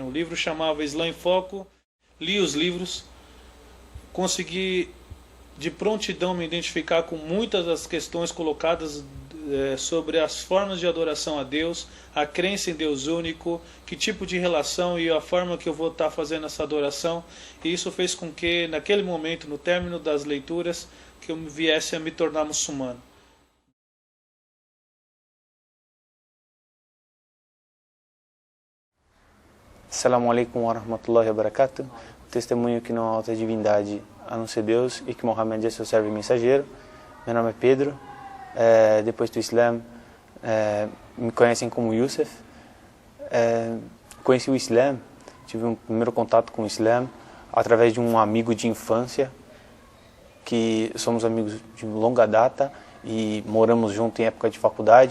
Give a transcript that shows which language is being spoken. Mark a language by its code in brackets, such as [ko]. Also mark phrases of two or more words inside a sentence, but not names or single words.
[pt] O livro chamava Islã em Foco, li os livros, consegui de prontidão me identificar com muitas das questões colocadas sobre as formas de adoração a Deus, a crença em Deus único, que tipo de relação e a forma que eu vou estar fazendo essa adoração. E isso fez com que, naquele momento, no término das leituras, que eu viesse a me tornar muçulmano. [ar] السلام عليكم ورحمة الله وبركاته. [pt] Testemunho que não há outra divindade a não ser Deus e que Muhammad é seu servo e mensageiro. Meu nome é Pedro. Depois do Islã, me conhecem como Youssef. Conheci o Islã, tive um primeiro contato com o Islã através de um amigo de infância, que somos amigos de longa data e moramos juntos em época de faculdade.